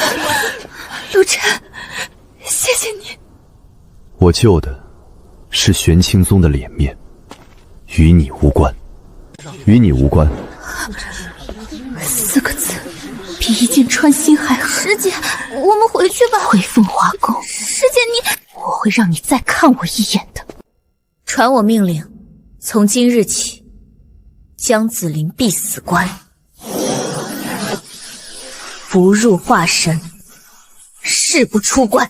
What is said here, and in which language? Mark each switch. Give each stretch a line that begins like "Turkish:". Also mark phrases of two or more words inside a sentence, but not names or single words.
Chinese: 陆晨，謝謝你。我救的是玄清宗的脸面，与你无关，与你无关。 4個字，比一箭穿心還狠。師姐，我們回去吧。回鳳華宮。師姐你，我會讓你再看我一眼的。傳我命令，從今日起，江子霖必死關，不入化神，誓不出關。